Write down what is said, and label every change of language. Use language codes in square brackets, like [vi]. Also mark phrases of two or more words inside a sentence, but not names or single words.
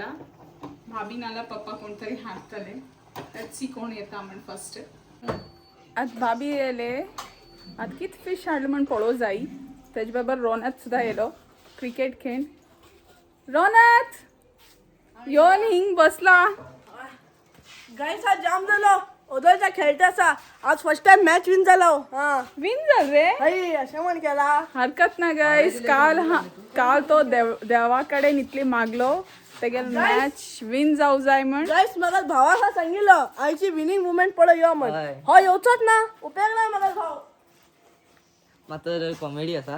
[kok] भाभी नाल्या पप्पा कोणतरी हाडटले. [en] let's see [kok] कोण येता म्हण फर्स्ट. आतां भाभी येयले. आतां कित फिश हाडलो म्हण पळोवं जायी. तेजे बरोबर रोनक सुद्दां येयलो क्रिकेट खेळून. रोनक येवन हिंग बसला. गाईस, आज जाम झालो. ओदोलचा खेळता असा. आज [en] first time match win [kok] झालो. हा, विन झाल रे. हाय अशें म्हण केला. हरकत ना गाईस. काल तो देवाकडे इतली मागलो तेगे [en] match win [kok] जाऊ जाय म्हण. गाईस, म्हाका भावाक सांगिल्लो आयची [en] winning moment [kok] पळय यो म्हण. हो येवचोच ना. उपेग ना म्हाका भाव. मातर कॉमेडी आसा.